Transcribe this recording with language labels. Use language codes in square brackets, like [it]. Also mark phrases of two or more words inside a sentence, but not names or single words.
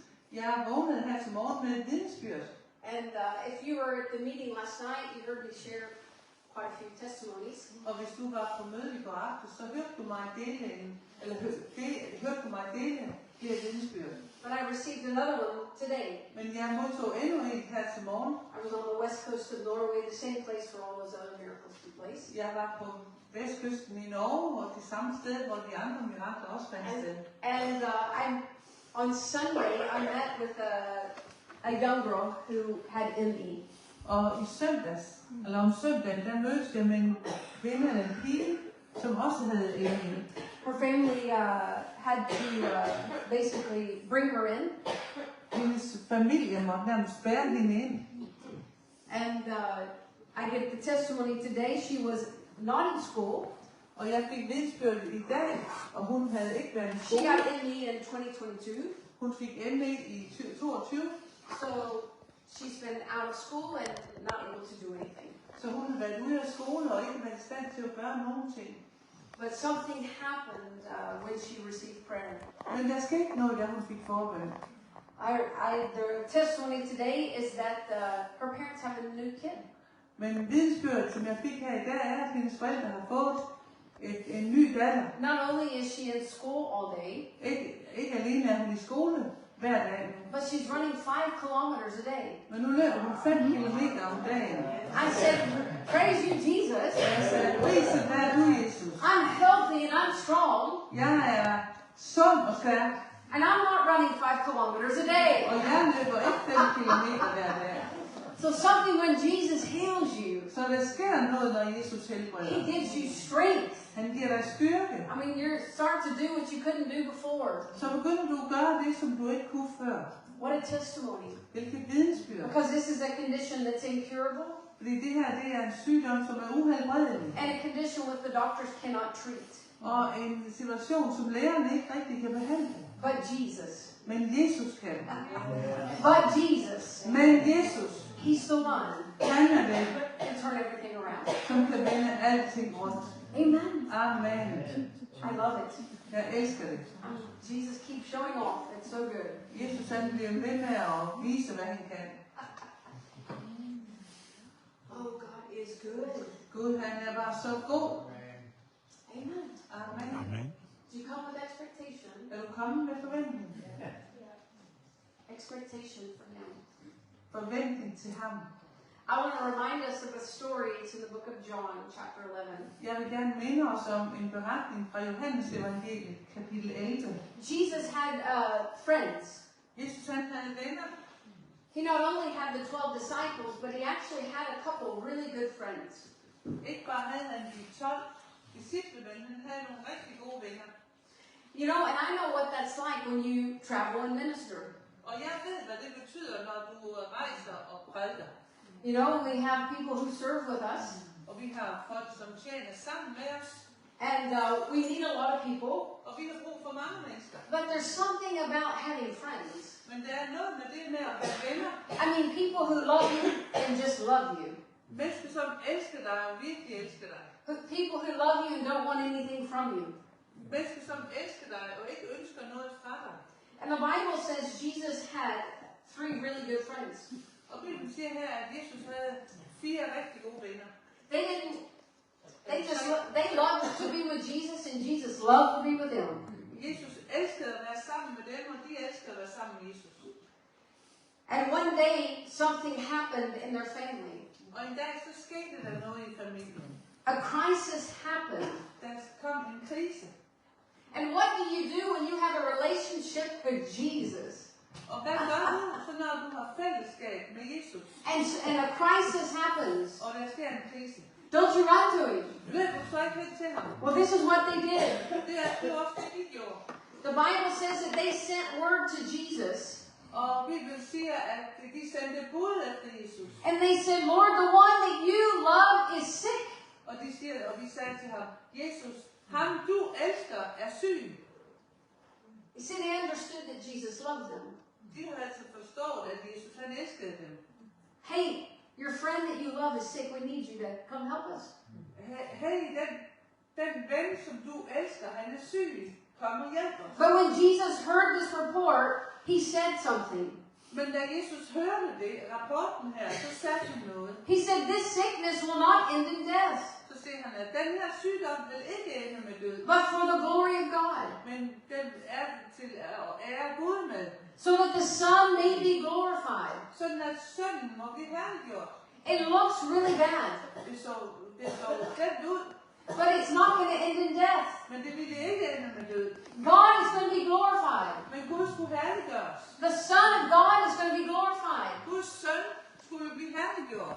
[da] Jeg vågnede her til morgen med et vidnesbyrd. [en] And if you were at the meeting last night, you heard me share quite a few testimonies. [da] Og hvis du var på møde i går aftes, så hørte du mig dele flere vidnesbyrd. [en] But I received another one today. [da] Men jeg modtog endnu en her til morgen. [en] I was on the west coast of Norway, the same place where all those other miracles took place. [da] Jeg var på vestkysten i Norge, og det samme sted, hvor de andre mirakler også fandt sted. [en] And on Sunday, I met with a young girl who had ME. [da] Og i søndags, eller om søndagen, der mødtes jeg med en kvinde eller en pige, som også havde ME. [en] Her family had to basically bring her in. [da] Hendes familie måtte nærmest bære hende ind. [en] And I get the testimony today. She was not in school. [da] Og jeg fik vidnesbyrd i dag, og hun havde ikke været i [en] She [da] skole. [en] got ME in 2022. [da] Hun fik ME i 2022. [en] So she's been out of school and not able to do anything. [da] Så hun har været ude af skole og ikke været i stand til at gøre nogen ting. [en] But something happened when she received prayer. [da] Men der skete noget, da hun fik forbøn. [en] The testimony today is that her parents have a new kid. [da] Men vidnesbyrdet, som jeg fik her i dag, er, at hendes forældre har fået en ny datter. [en] Not only is she in school all day, [da] Ikke alene er hun i skole hver dag, [en] but she's running 5 kilometers a day. [da] men nu løber hun 5 kilometer om dagen. [en] I said, praise you, Jesus. [da] Jeg sagde, priset være du, Jesus. [en] I'm healthy and I'm strong. [da] Jeg er sund og stærk, [en] And I'm not running 5 kilometers a day. [da] og jeg løber ikke 5 kilometer hver dag. [en] So something when Jesus heals you, [da] Så der sker noget, når Jesus helbreder. [en] He gives you strength. [da] Han giver dig styrke. [en] I mean, you start to do what you couldn't do before. [da] Så begynder du at gøre det, som du ikke kunne før. [en] What a testimony. [da] Hvilket vidensbyrd. [en] Because this is a condition that's incurable [da] Fordi det her, det er en sygdom, som er uhelbredelig. [en] and a condition which the doctors cannot treat. [da] Og en situation, som lægerne ikke rigtig kan behandle. [en] But Jesus. [da] Men Jesus kan. [en] But Jesus. [da] Men Jesus, [en] He's the one [da] han er det, [en] who can turn everything around. [da] som kan vende alting rundt. [en] Amen. [da] Amen. [en] I love it. [da] Jeg elsker det. [en] Jesus keeps showing off. It's so good. [da] Jesus, han bliver ved med at vise, hvad han kan. [en] Oh, God is good. [da] Gud, han er bare så god. [en] Amen. [da] Amen. [en] Do you come with expectation? [da] Er du kommet med forventning? [en] Expectation for Him. [da] Forventning til ham. [en] I want to remind us of a story. It's in the book of John, chapter 11. [da] Jeg vil gerne minde os om en beretning fra Johannes evangeliet, kapitel 11. [en] Jesus had friends. [da] Jesus, han havde venner. [en] He not only had the 12 disciples, but he actually had a couple really good friends. [da] Ikke bare havde han de 12 disciple, men han havde nogle rigtig gode venner. [en] You know, and I know what that's like when you travel and minister. [da] Og jeg ved, hvad det betyder, når du rejser og prædiker. [en] You know, we have people who serve with us. [da] Og vi har folk, som tjener sammen med os. [en] And we need a lot of people. [da] Og vi har brug for mange mennesker. [en] But there's something about having friends. [da] Men der er noget med det med at være venner. [en] I mean, people who love you and just love you. [da] Mennesker, som elsker dig og virkelig elsker dig. [en] People who love you and don't want anything from you. [da] Mennesker, som elsker dig og ikke ønsker noget fra dig. [en] And the Bible says Jesus had 3 really good friends. [da] Og Bibelen siger her, at Jesus havde 4 rigtig gode venner. [en] They loved to be with Jesus and Jesus loved to be with them. [da] Jesus elskede at være sammen med dem, og de elskede at være sammen med Jesus. [en] And one day something happened in their family. [da] Og en dag så skete der noget i familien. [en] A crisis happened. [da] Der kom en krise. [en] And what do you do when you have a relationship with Jesus? [da] Og hvad gør du, så når du har fællesskab med Jesus? [en] And a crisis happens. [da] Og der sker en krise. [en] Don't you run to him? [da] Løber du så ikke hen til ham? [en] Well, this is what they did. [da] Det er også det, de gjorde. [en] The Bible says that they sent word to Jesus. [da] Og Bibelen siger, at de sendte bud efter Jesus. [en] And they said, Lord, the one that you love is sick. [da] Og vi sagde til ham, Jesus, ham du elsker er syg. [en] You see, they understood that Jesus loved them. [da] De havde altså forstået, at Jesus han elskede dem. [en] Hey, your friend that you love is sick. We need you to come help us. [da] Hey, den ven, som du elsker, han er syg. Kom og hjælp os. [en] But when Jesus heard this report, he said something. [da] Men da Jesus hørte det, rapporten her, så sagde han noget. [en] He said, this sickness will not end in death, [da] Så siger han, at den her sygdom vil ikke ende med død, [en] but for the glory of God, [da] men den er til at ære Gud med, [en] so that the Son may be glorified. [da] sådan at sønnen må blive herliggjort. [en] It looks really bad, [da] Det så slemt ud, [en] but it's not going to end in death. [da] men det ville ikke ende med død. [en] God is going to be glorified. [da] Men Gud skulle herliggøres. [en] The Son of God is going to be glorified. [da] Guds søn skulle blive herliggjort.